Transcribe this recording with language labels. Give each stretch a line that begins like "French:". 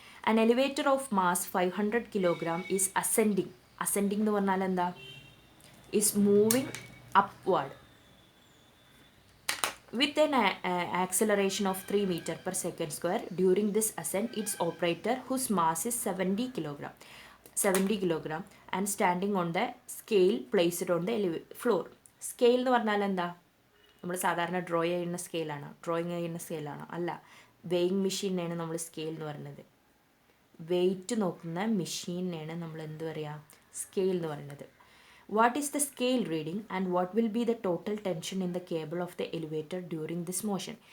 English: an elevator of mass 500 kg is ascending
Malayalam: എന്ന് പറഞ്ഞാൽ എന്താ?
English: Is moving upward with an acceleration of 3 meter per second square. During this ascent, its operator, whose mass is 70 kg and standing on the scale placed on the floor.
Malayalam: Scale എന്ന് പറഞ്ഞാൽ എന്താ? നമ്മൾ സാധാരണ drawing ചെയ്യുന്ന സ്കെയിലാണോ? അല്ല, weighing മെഷീനാണ് നമ്മൾ scale എന്ന് പറയുന്നത്. വെയിറ്റ് നോക്കുന്ന മെഷീനാണ് നമ്മൾ എന്ത് പറയുക? സ്കെയിൽ എന്ന് പറയുന്നത്.
English: What is the scale reading and what will be the total tension in the cable of the elevator during this motion?